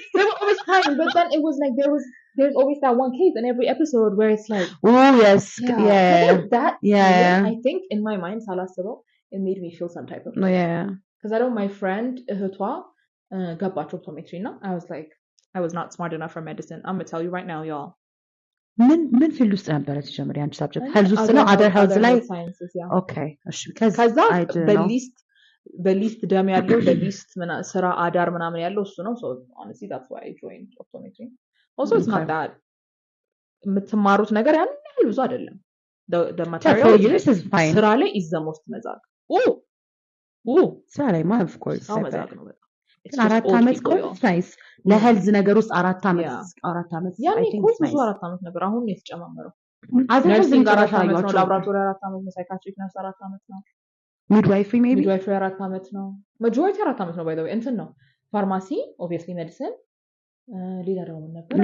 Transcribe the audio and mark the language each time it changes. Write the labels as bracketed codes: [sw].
[en] But then it was like there's always that one case in every episode where it's like, oh yes, yeah. That yeah. I think in my mind [am] ሳላስበው [en] it made me feel some type of yeah. Because I know my friend [am] እህቷ ገባች [en] optometry ነው. I was like, I was not smart enough for medicine. I'm gonna tell you right now, y'all. [am] ምን ፊልድ ውስጥ ነበረ ተጀመረ ያንቺ ሰብጀክት? ሄልዝ ውስጥ ነው? [en] other health ላይ? Okay. እሺ because [am] በሊስት ደም ያለው በሊስት ስራ አዳር ምናምን ያለው እሱ ነው. [en] So honestly that's why I joined optometry. Also it's not that [am] የምትማሩት ነገር ያን ያህል ብዙ አይደለም. [en] The material is fine. [am] ስራ ላይ [en] is the most [am] መዛግ. ስራ ላይ of course. መዛግ ነው በጣም. አራት ዓመት ኮርስ ናይስ ለሄልዝ ነገር ውስጥ አራት ዓመት ያኔ ኮርስ ብዙ 4 ዓመት ነበር። አሁን ነው የተጨማመረው። ነርሲንግ 4 ዓመት ነው፣ ላብራቶሪ 4 ዓመት ነው፣ ሳይካትሪክ ነርስ 4 ዓመት ነው፣ ሚድዋይፍሪ ሜቢ ሚድዋይፍሪ 4 ዓመት ነው። ማጆሪቲ 4 ዓመት ነው ባይ ዘ ዌይ። እንትን ነው ፋርማሲ ኦብቪየስሊ ሜዲሲን ሌላ ደግሞ ነበር።